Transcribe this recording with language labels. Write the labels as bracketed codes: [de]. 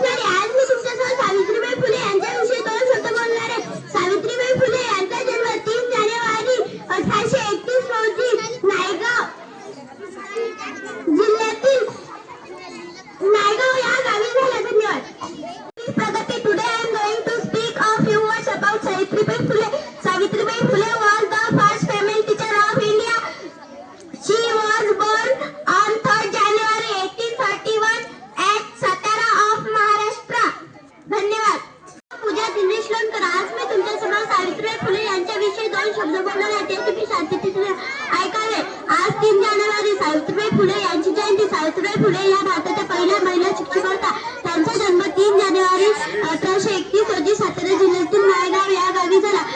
[mr] आज मी तुमच्यासमोर सावित्रीबाई फुले यांच्याविषयी 2 शब्द बोलणार आहे। सावित्रीबाई फुले यांचा जन्म 3 जानेवारी 1831 रोजी नायगाव जिल्ह्यातील नायगाव या गावी झाला। धन्यवाद। [en] Pragati, today I am going to speak a few words about Savitribai Phule. Savitribai Phule was the first female teacher of India. She was born on 3rd January 1831 at Satara of Maharashtra. [mr] धन्यवाद। पूजा दिनेश लोणकर, आज मी तुमच्यासमोर सावित्रीबाई फुले यांच्याविषयी 2 शब्द बोलणार आहे, ते तुम्ही शांततेने ऐकावे। आज 3 जानेवारी सावित्रीबाई फुले यांची जयंती। सावित्रीबाई फुले या भारताच्या पहिल्या महिला शिक्षिका होत्या। त्यांचा जन्म 3 जानेवारी 1831 रोजी सातारा जिल्ह्यातील नायगाव या गावी झाला।